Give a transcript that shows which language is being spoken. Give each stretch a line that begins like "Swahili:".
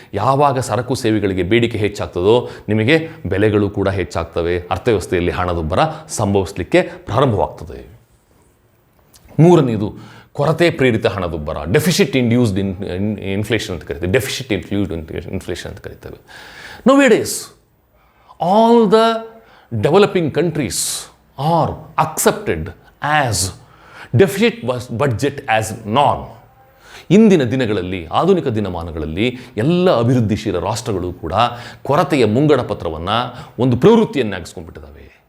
Kannada: ಯಾವಾಗ ಸರಕು ಸೇವೆಗಳಿಗೆ ಬೇಡಿಕೆ ಹೆಚ್ಚಾಗ್ತದೋ ನಿಮಗೆ ಬೆಲೆಗಳು ಕೂಡ ಹೆಚ್ಚಾಗ್ತವೆ. ಅರ್ಥವ್ಯವಸ್ಥೆಯಲ್ಲಿ ಹಣದುಬ್ಬರ ಸಂಭವಿಸಲಿಕ್ಕೆ ಪ್ರಾರಂಭವಾಗ್ತದೆ. ಮೂರನೇದು ಕೊರತೆ ಪ್ರೇರಿತ ಹಣದುಬ್ಬರ, ಡೆಫಿಸಿಟ್ ಇಂಡ್ಯೂಸ್ಡ್ ಇನ್ಫ್ಲೇಷನ್ ಅಂತ ಕರಿತೇವೆ. ಡೆಫಿಸಿಟ್ ಇನ್ಫ್ಲೂಸ್ಡ್ ಇನ್ಫ್ಲೇಷನ್ ಅಂತ ಕರಿತೇವೆ.
English: Nowadays all the developing countries are accepted as deficit budget as norm.
Kannada: ಇಂದಿನ ದಿನಗಳಲ್ಲಿ, ಆಧುನಿಕ ದಿನಮಾನಗಳಲ್ಲಿ ಎಲ್ಲ ಅಭಿವೃದ್ಧಿಶೀಲ ರಾಷ್ಟ್ರಗಳು ಕೂಡ ಕೊರತೆಯ ಮುಂಗಡ ಪತ್ರವನ್ನು ಒಂದು ಪ್ರವೃತ್ತಿಯನ್ನಾಗಿಸ್ಕೊಂಡ್ಬಿಟ್ಟಿದ್ದಾವೆ.